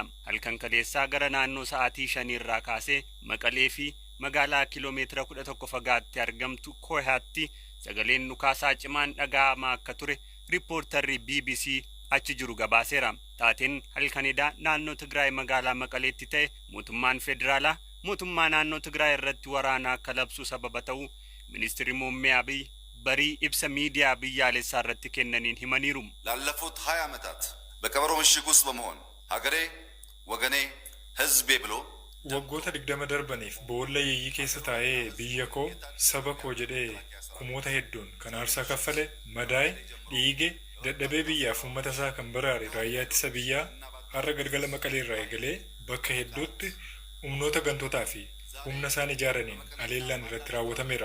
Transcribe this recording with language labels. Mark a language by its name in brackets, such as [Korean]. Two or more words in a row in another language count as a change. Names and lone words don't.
[Oromo] Halkan kaleessaa gara naannoo sa'aatii 5 irraa kaasee Maqalee fi magaalaa kiiloomeetira 11 fagaatti argamtu Kohaatti sagaleen dhukaasaa cimaan dhagahamaa akka ture riippoortarri BBC achi jiru gabaaseera. Taateen halkanidaa naannoo Tigraay magaalaa Maqaleetti ta'e mootummaan federaalaa mootummaa naannoo Tigraay irratti waraana akka labsu sababa ta'u ministeerri muummee Abiy barii ibsa miidiyaa biyyaalessaa irratti kennaniin himaniiru. [Amharic] ላለፉት 20 ዓመታት በቀበሮ ምሽግ ውስጥ በመሆን ሀገሬ ወገኔ ህዝቤ ብሎ [Oromo] waggoota 20 darbaniif boolla yeeyyii keessa taa'ee biyya koo saba koo jedhee kumoota hedduun kan aarsaa kaffale madaa'e dhiige dadhabee biyyaaf uummata isaa kan baraare raayyaa ittisa biyyaa har'a galgala Maqalee irraa eegalee bakka hedduutti humnoota gantootaa fi humna isaan ijaaraniin aleellaan irratti raawwatameera.